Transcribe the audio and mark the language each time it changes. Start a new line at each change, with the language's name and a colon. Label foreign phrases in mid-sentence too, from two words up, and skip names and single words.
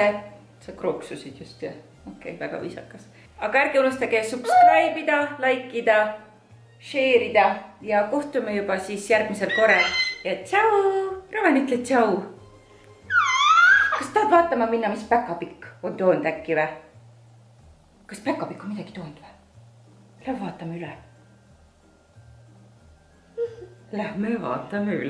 Estonian: Sa krooksusid just, jah? Okei, väga viisakas. Aga ärge unustage subscribe ida, like ida, share ida ja kohtume juba siis järgmisel korral. Ja tšau! Roven, ütle tšau! Kas tahad vaatama minna, mis Päkapikk on toonud äkki või? Kas Päkapikk on midagi toonud või? Lähme vaatame üle. Lähme vaatame üle.